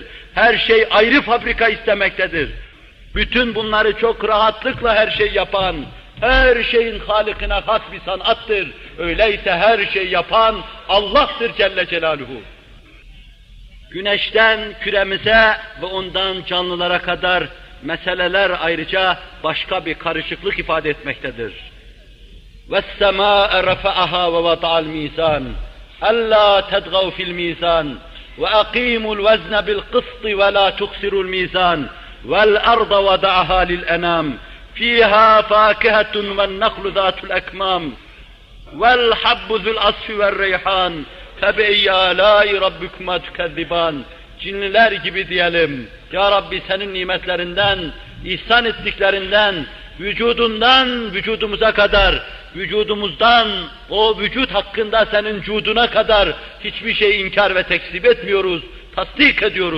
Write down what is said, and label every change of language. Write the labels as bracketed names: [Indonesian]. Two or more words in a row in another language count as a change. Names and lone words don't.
[Turkish] Her şey ayrı fabrika istemektedir. Bütün bunları çok rahatlıkla her şey yapan, her şeyin halikine has bir sanattır. Öyleyse her şey yapan Allah'tır [Arabic] جل جلاله. [Turkish] Güneşten küremize ve ondan canlılara kadar meseleler ayrıca başka bir karışıklık ifade etmektedir. [Arabic] وَالسَّمَاءَ رَفَعَهَا وَوَضَعَ الْمِيزَانَ أَلَّا تَدْغَوْا فِي الْمِيزَانِ وَأَقِيمُوا الْوَزْنَ بِالْقِسْطِ وَلَا تُخْسِرُوا الْمِيزَانَ وَالْأَرْضَ وَضَعَهَا لِلْأَنَامِ فِيهَا فَاكِهَةٌ وَالنَّخْلُ ذَاتُ الْأَكْمَامِ وَالْحَبُّ ذُو الْعَصْفِ وَالرَّيْحَانِ فَبِأَيِّ آلَاءِ رَبِّكُمَا تُكَذِّبَانِ [Turkish] Cinliler gibi diyelim, [Arabic] يا ربي [Turkish] senin nimetlerinden, ihsan ettiklerinden, vücudundan vücudumuza kadar, vücudumuzdan o vücut hakkında senin cuduna kadar hiçbir şey inkar ve tekzip etmiyoruz, tasdik ediyoruz.